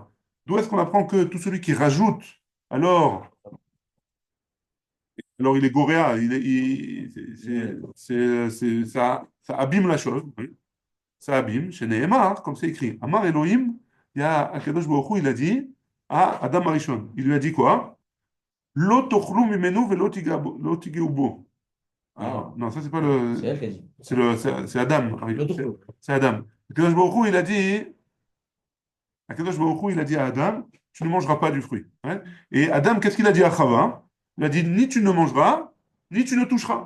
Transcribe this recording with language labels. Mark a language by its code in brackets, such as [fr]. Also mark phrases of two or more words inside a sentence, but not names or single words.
[fr] D'où est-ce qu'on apprend que tout celui qui rajoute, alors, alors il est Goréa, ça abîme la chose, oui. Ça abîme, chez Nehemar, comme c'est écrit. [he] אמר אלוהים, [fr] il y a [he] הקדוש ברוך הוא, [fr] il a dit à Adam Arishon. Il lui a dit quoi? [he] לא תאכלו ממנו ולא תגעו בו. [fr] Alors, non, ça c'est pas le. C'est elle qui a dit. C'est Adam. C'est Adam. [he] הקדוש ברוך הוא, [fr] il a dit. [he] הקדוש ברוך הוא, [fr] il a dit à Adam, tu ne mangeras pas du fruit. Hein. Et Adam, qu'est-ce qu'il a dit à Chava? Il a dit, ni tu ne mangeras, ni tu ne toucheras.